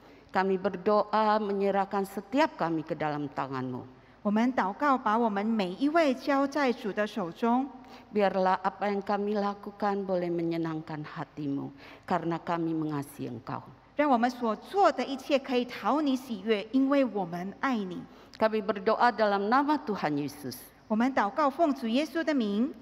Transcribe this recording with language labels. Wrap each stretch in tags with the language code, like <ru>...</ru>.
<id>Kami berdoa menyerahkan setiap kami ke dalam tangan-Mu.</id> <zh>我们祷告，把我们每一位交在主的手中。</zh> <id>Biarlah apa yang kami lakukan boleh menyenangkan hati-Mu, karena kami mengasihi Engkau.</id> <zh>让我们所做的一切可以讨你喜悦，因为我们爱你。</zh> <id>Kami berdoa dalam nama Tuhan Yesus.</id> <zh>我们祷告，奉主耶稣的名，</zh>